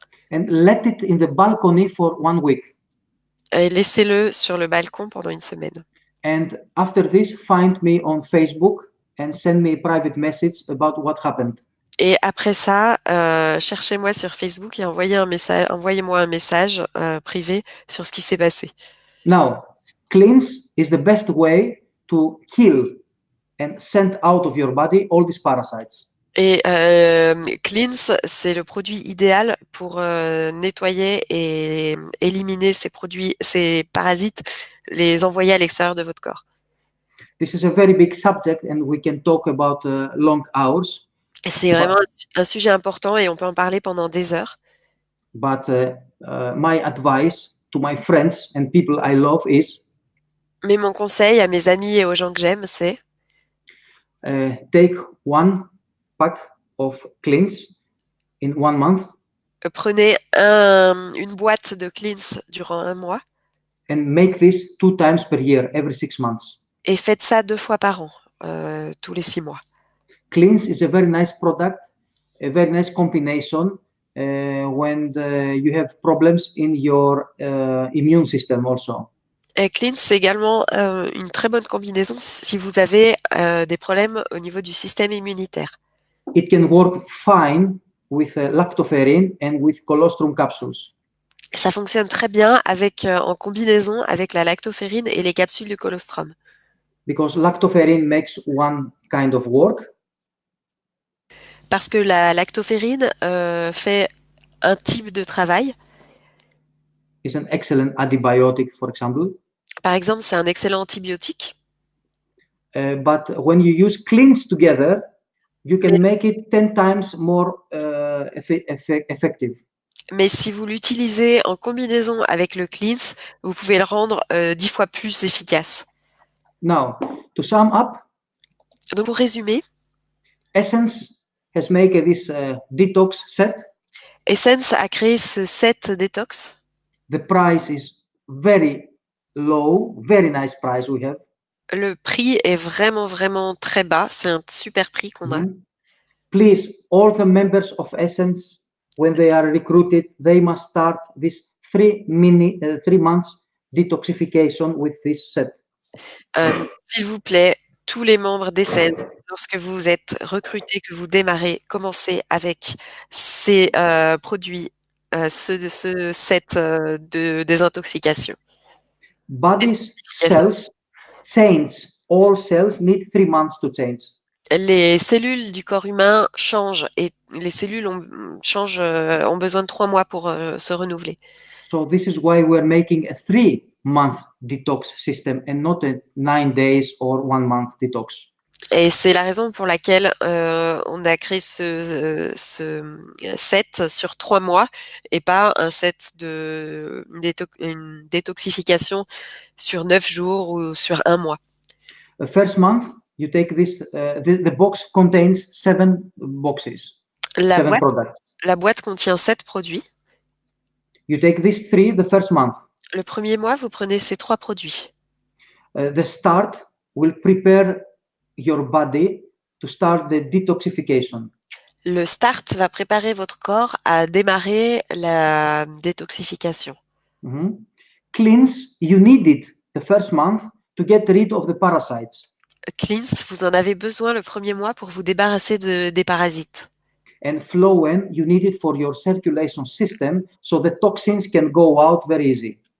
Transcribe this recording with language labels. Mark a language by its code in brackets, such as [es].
[en] And let it in the balcony for 1 week. [fr] Et laissez-le sur le balcon pendant une semaine. [en] And after this, find me on Facebook and send me a private message about what happened. [fr] Et après ça, cherchez-moi sur Facebook et envoyez-moi un message privé sur ce qui s'est passé. [en] Now, cleanse is the best way to kill and send out of your body all these parasites. [fr] Et Cleanse, c'est le produit idéal pour nettoyer et éliminer ces parasites, les envoyer à l'extérieur de votre corps. [en] This is a very big subject and we can talk about long hours. [fr] C'est vraiment un sujet important et on peut en parler pendant des heures. [en] But my advice to my friends and people I love is. [fr] Mais mon conseil à mes amis et aux gens que j'aime, c'est. [en] Take 1 pack of Cleanse in 1 month. [fr] Prenez une boîte de Cleanse durant 1 mois. [en] And make this 2 times per year, every 6 months. [fr] Et faites ça 2 fois par an, tous les 6 mois. [en] Cleanse is a very nice product, a very nice combination when you have problems in your immune system also. [fr] Et Clean, c'est également une très bonne combinaison si vous avez des problèmes au niveau du système immunitaire. [en] It can work fine with lactoferrin and with colostrum capsules. [fr] Ça fonctionne très bien avec en combinaison avec la lactoferrine et les capsules de colostrum. [en] Because lactoferrin makes one kind of work. [fr] Parce que la lactoferrine fait un type de travail. [en] Is an excellent antibiotic, for example. [fr] Par exemple, c'est un excellent antibiotique. [en] But when you use cleans together, you can [fr] Mais, [en] make it 10 times more effective. [fr] mais si vous l'utilisez en combinaison avec le cleanse, vous pouvez le rendre 10 fois plus efficace. [en] Now, to sum up, [fr] Donc pour résumer, [en] Essence has made this detox set. [fr] Essence a créé ce set détox. [en] The price is very low, very nice price we have. [fr] Le prix est vraiment, vraiment très bas. C'est un super prix qu'on a. [en] Please, all the members of Essence, when they are recruited, they must start this 3 months detoxification with this set. [fr] S'il vous plaît, tous les membres d'Essence, lorsque vous êtes recrutés, que vous démarrez, commencez avec ces produits, ce set de désintoxication. [en] Body's cells change. All cells need 3 months to change. [fr] Les cellules du corps humain changent et les cellules ont besoin de 3 mois pour se renouveler. [en] So this is why we're making a 3-month detox system and not a 9 days or 1 month detox. [fr] Et c'est la raison pour laquelle on a créé ce set sur 3 mois et pas un set de une détoxification sur 9 jours ou sur 1 mois. [en] The first month, you take this, the box contains 7 boxes, 7 products. [fr] La boîte contient 7 produits. [en] You take these 3 the first month. [fr] Le premier mois, vous prenez ces 3 produits. [en] The start will prepare your body to start the detoxification. [fr] Le start va préparer votre corps à démarrer la détoxification. [en] Cleanse, you need it the first month to get rid of the parasites. [fr] Cleanse, vous en avez besoin le premier mois pour vous débarrasser des parasites. [en] And Flowen, you need it for your circulation system so the toxins can go out very easy.